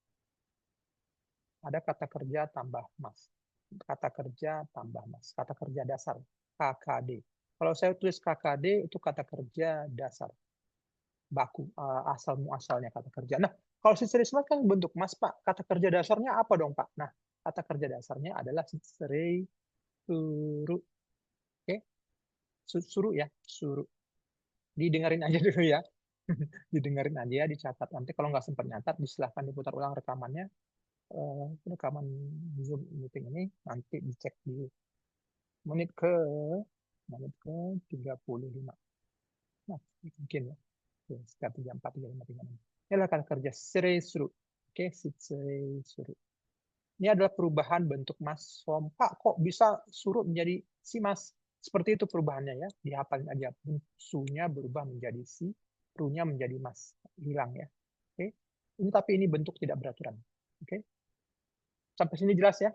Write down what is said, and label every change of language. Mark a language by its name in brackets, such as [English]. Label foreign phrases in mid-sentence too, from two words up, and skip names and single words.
[Indonesian] Ada kata kerja tambah mass. Kata kerja tambah mass. Kata kerja dasar. KKD. Kalau saya tulis KKD itu kata kerja dasar. Baku. Asal muasalnya kata kerja. Nah, kalau [Japanese] 失礼します [Indonesian] kan bentuk mass, Pak. Kata kerja dasarnya apa dong, Pak? Nah, kata kerja dasarnya adalah [Japanese] 失礼する. [Indonesian] Oke? Suruh ya, suruh. Didengarin aja dulu ya. Didengarin aja, dicatat. Nanti kalau nggak sempat nyatat, silahkan diputar ulang rekamannya. Rekaman Zoom meeting ini nanti dicek di menit ke 35. Nah, mungkin ya. Sekitar 34, 35, 36. Ini adalah kata kerja [Japanese] 失礼する. Oke、失礼する. [Indonesian] Ini adalah perubahan bentuk [English] mass form. [Indonesian] Pak, kok bisa suruh menjadi shimasu? Seperti itu perubahannya ya. Dihafalin aja. Su-nya berubah menjadi si, ru-nya menjadi mas. Hilang ya. Oke. Ini tapi ini bentuk tidak beraturan. Oke. Sampai sini jelas ya.